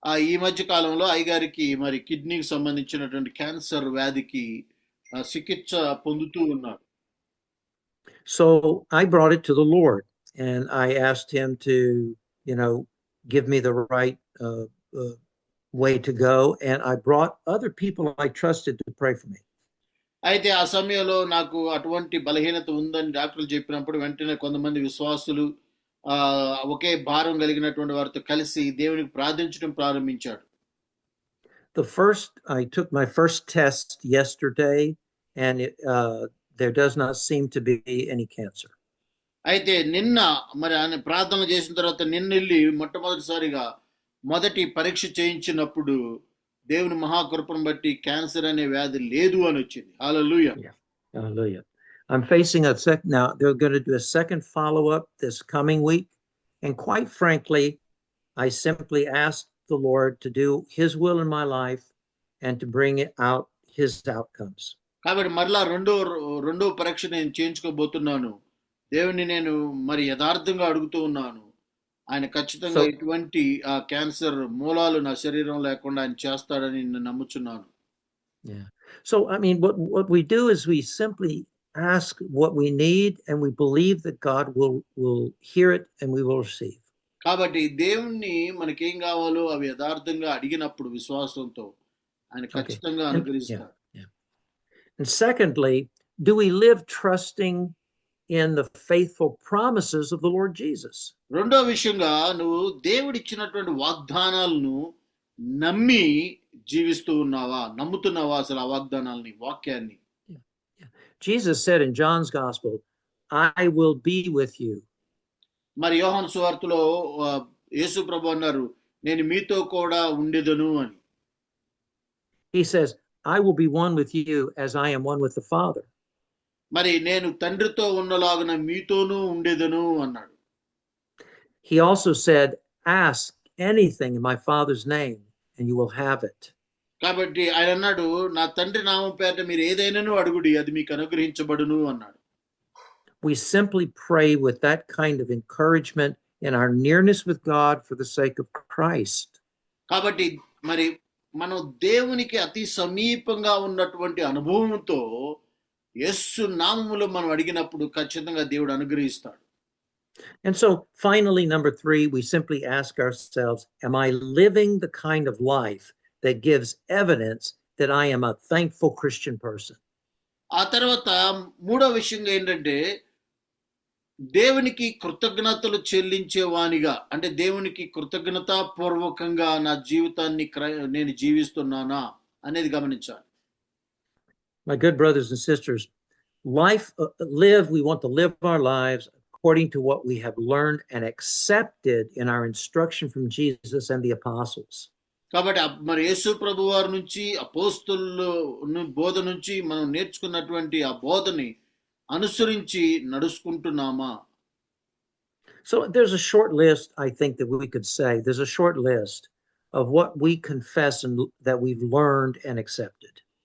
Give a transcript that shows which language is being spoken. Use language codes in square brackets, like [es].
[te] ఈ మధ్య కాలంలో అయ్యగారికి మరి కిడ్నీకి సంబంధించినటువంటి క్యాన్సర్ వ్యాధికి చికిత్స పొందుతూ ఉన్నారు. [en] So I brought it to the Lord and I asked him to, give me the right way to go. And I brought other people I trusted to pray for me. [te] అయితే ఆ సమయంలో నాకు అటువంటి బలహీనత ఉందని డాక్టర్లు చెప్పినప్పుడు వెంటనే కొంతమంది విశ్వాసులు ఒకే భారం కలిగినటువంటి వారితో కలిసి దేవునికి ప్రార్థించడం ప్రారంభించాడు. [en] I took my first test yesterday and there does not seem to be any cancer. [te] అయితే నిన్న మరి ఆయన ప్రార్థన చేసిన తర్వాత నిన్న వెళ్ళి మొట్టమొదటిసారిగా మొదటి పరీక్ష చేయించినప్పుడు దేవుని మహాకృపను బట్టి క్యాన్సర్ అనే వ్యాధి లేదు అని వచ్చింది. హల్లెలూయా. [en] Hallelujah. I'm facing now they're going to do a second follow-up this coming week. And quite frankly, I simply asked the Lord to do his will in my life and to bring out his outcomes. [te] కాబట్టి మరలా రెండో పరీక్ష నేను చేయించుకోబోతున్నాను. దేవుని నేను మరి యథార్థంగా అడుగుతూ ఉన్నాను. ఆయన ఖచ్చితంగా ఇటువంటి క్యాన్సర్ మూలాలు నా శరీరం లేకుండా ఆయన చేస్తాడని నేను నమ్ముచున్నాను. [en] Yeah. So I mean what we do is we simply ask what we need and we believe that God will hear it and we will receive. [te] కాబట్టి దేవుణ్ణి మనకేం కావాలో అవి యథార్థంగా అడిగినప్పుడు విశ్వాసంతో ఆయన ఖచ్చితంగా అనుగ్రహిస్తాడు. [en] And secondly, do we live trusting in the faithful promises of the Lord Jesus? [te] రెండో విషయంగా నువ్వు దేవుడిచ్చినటువంటి వాగ్దానాలను నమ్మి జీవిస్తూ ఉన్నావా, నమ్ముతున్నావా అసలు ఆ వాగ్దానాలని, వాక్యాన్ని? [en] Jesus said in John's Gospel, I will be with you. [te] మరి యోహాను సువార్తలో యేసు ప్రభు అన్నారు, నేను మీతో కూడా ఉండెదను అని. [en] He says, I will be one with you as I am one with the Father. [te] మరి నేను తండ్రితో ఉన్నలాగున మీతోనూ ఉండెదను అన్నాడు. [en] He also said, ask anything in my Father's name and you will have it. [te] కాబట్టి ఆయన అన్నాడు, నా తండ్రి నామం పేరిట మీరు ఏదైనాను అడుగుడి, అది మీకు అనుగ్రహించబడును అన్నాడు. [en] We simply pray with that kind of encouragement in our nearness with God for the sake of Christ. [te] కాబట్టి మరి మనం దేవునికి అతి సమీపంగా ఉన్నటువంటి అనుభవంతో యేసు నామములో మనం అడిగినప్పుడు ఖచ్చితంగా దేవుడు అనుగ్రహిస్తాడు. [en] And so finally, number 3, we simply ask ourselves, am I living the kind of life that gives evidence that I am a thankful Christian person? [te] ఆ తర్వాత మూడో విషయంగా ఏంటంటే దేవునికి కృతజ్ఞతలు చెల్లించేవానిగా, అంటే దేవునికి కృతజ్ఞతాపూర్వకంగా నా జీవితాన్ని నేను జీవిస్తున్నానా అనేది గమనించాలి. [en] My good brothers and sisters, we want to live our lives according to what we have learned and accepted in our instruction from Jesus and the apostles. [te] కాబట్టి మరి యేసు ప్రభు వారి నుంచి అపోస్తలుల బోధ నుంచి మనం నేర్చుకున్నటువంటి ఆ బోధని అనుసరించి నడుచుకుంటున్నామా? [en] So there's a short list, I think, that we could say. There's a short list of what we confess and that we've learned and accepted.